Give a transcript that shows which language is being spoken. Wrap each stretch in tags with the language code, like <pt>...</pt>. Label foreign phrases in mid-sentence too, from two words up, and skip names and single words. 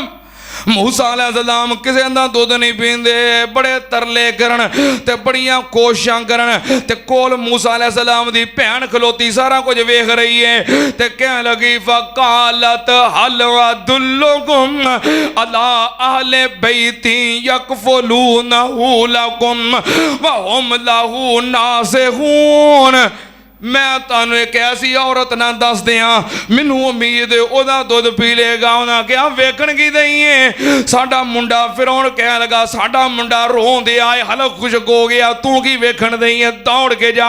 <pa>موسیٰ علیہ السلام کسی کا دودھ نہیں پیندے، بڑے ترلے کرن تے بڑیاں کوششاں کرن تے کول موسیٰ علیہ السلام دی بھین کھلوتی سارا کچھ ویکھ رہی ہے تے کہن لگی</pa> <ar>فقالت هل أدلكم على أهل بيت يكفلونه لكم وهم له ناصحون.</ar> <pa>میں تہانوں اک ایسی عورت نہ دس دیاں مینوں امید اوہدا دودھ پی لیگا. انہیں کہا ویکھݨ کی دئی ہے ساڈا منڈا، پھر انہیں کہ لگا ساڈا منڈا رون دے آئے حلق خشک ہو گیا، تو کی ویکھݨ دئی ہے، دوڑ کے جا.</pa>